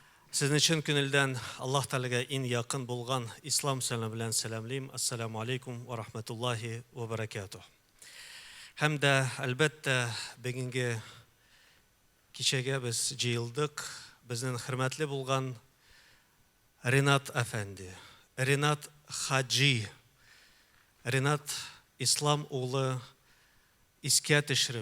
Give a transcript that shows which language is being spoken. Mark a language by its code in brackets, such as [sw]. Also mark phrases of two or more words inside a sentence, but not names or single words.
[tt] Сезне чын күңелдән Аллаһ Тәгаләгә иң якын булган ислам сәламе белән сәламлим. [ar] السلام عليكم ورحمة الله وبركاته. [tt] Һәм дә әлбәттә бүгенге кичәгә без җыелдык. Безнең хөрмәтле булган Ринат әфәнде, Ринат Хаджи, Ринат Ислам улы искә төшереп,